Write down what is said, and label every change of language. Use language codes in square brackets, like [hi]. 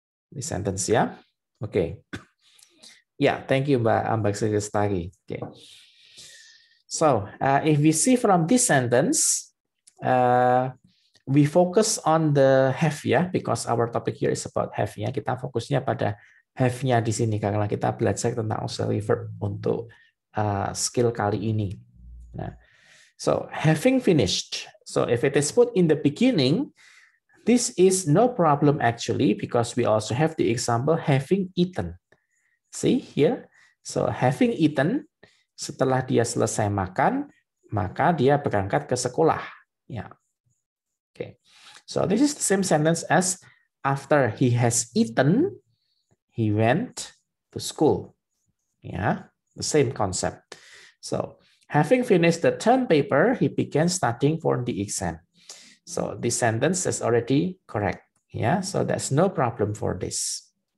[en] The sentence, yeah? Okay. Yeah, thank you, Mbak Ambak Lestari. Okay. So, if we see from this sentence, we focus on the have ya, because our topic here is about have ya. [id] Kita fokusnya pada have-nya di sini karena kita belajar tentang auxiliary verb untuk skill kali ini. [en] Nah, so having finished. So if it is put in the beginning, this is no problem actually because we also have the example having eaten. See here. So having eaten, [id] setelah dia selesai makan, maka dia berangkat ke sekolah. Ya. Okay. [en] So this is the same sentence as after he has eaten, he went to school. Yeah, the same concept. So having finished the term paper, he began studying for the exam. So this sentence is already correct. Yeah, so there's no problem for this.